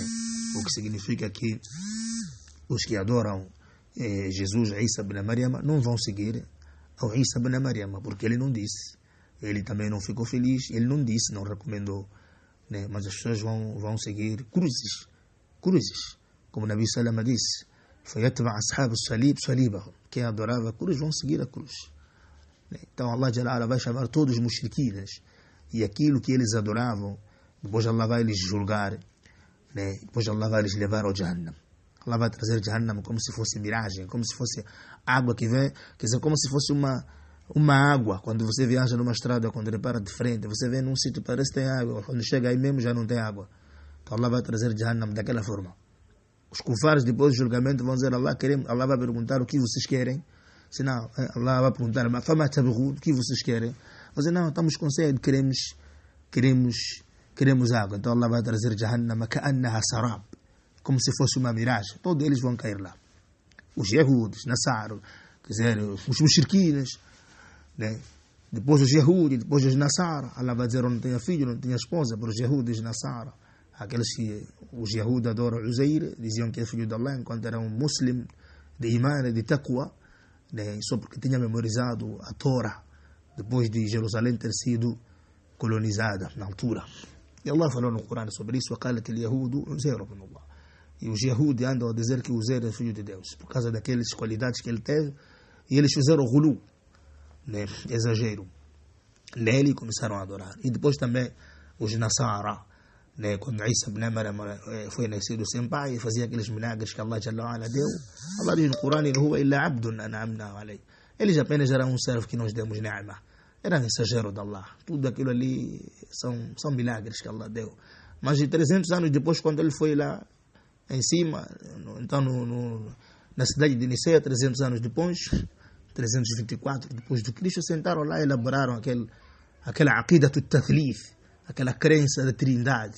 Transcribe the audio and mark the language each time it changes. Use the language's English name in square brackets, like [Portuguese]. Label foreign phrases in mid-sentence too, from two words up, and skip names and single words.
[Portuguese] O que significa que os que adoram Jesus, Isa ibn Maryam, não vão seguir ao Isa ibn Maryam, porque ele não disse, ele também não ficou feliz, ele não disse, não recomendou, né? Mas as pessoas vão seguir cruzes, como o Nabi Salama disse: [Arabic] فَيَتْبَعَ أَصْحَابُ الصَّلِيبِ صَلِيبَهُم. [Portuguese] Quem adorava a cruz vão seguir a cruz. Então Allah [Arabic] جل وعلا [Portuguese] vai chamar todos os mushrikinas, e aquilo que eles adoravam, depois Allah vai lhes julgar, né? Depois Allah vai lhes levar ao Jahannam. Allah vai trazer Jahannam como se fosse miragem, como se fosse água que vem, quer dizer, como se fosse uma água. Quando você viaja numa estrada, quando ele para de frente, você vê num sítio parece que tem água, quando chega aí mesmo já não tem água. Então Allah vai trazer Jahannam daquela forma. Os kufares depois do julgamento vão dizer: Allah vai perguntar: o que vocês querem? Senão Allah vai perguntar: o que vocês querem? Vão dizer: não, estamos com sede, queremos água. Então Allah vai trazer Jahannam [Arabic] كأنها سراب, [Portuguese] como se fosse uma miragem. Todos eles vão cair lá. Os Yahuds, Nassara, quer dizer, os mushrikinas, né? Depois os Yahuds, depois os Nassara. Allah vai dizer: eu não tenho filho, não tenho esposa, para os Yahuds e Nassara. Aqueles que os Yahuds adoram Uzair, diziam que é filho de Allah, enquanto era um muslim de iman, de taqwa, né? Só porque tinha memorizado a Torá, depois de Jerusalém ter sido colonizada na altura. E Allah falou no Corão sobre isso: [Arabic] وقالت اليهود عزير بن الله. [Portuguese] E os Yahudi andam a dizer que o Uzair é filho de Deus, por causa daquelas qualidades que ele teve, e eles fizeram o ghulu, né, exagero, nele e começaram a adorar. E depois também os Nasara, né, quando Isa ibn Maryam foi nascido sem pai, fazia aqueles milagres que Allah [Arabic] جل وعلا [Portuguese] deu. Allah diz no Corão: [Arabic] "إن هو إلا عبد أنعمنا عليه." [Portuguese] Eles apenas eram um servo que nós demos ni'ma. Era mensageiro de Allah. Tudo aquilo ali são milagres que Allah deu. Mas de 300 anos depois, quando ele foi lá em cima, então na cidade de Nicéia, 300 anos depois, 324 depois de Cristo, sentaram lá e elaboraram aquela aqida do tathlith, aquela crença da trindade.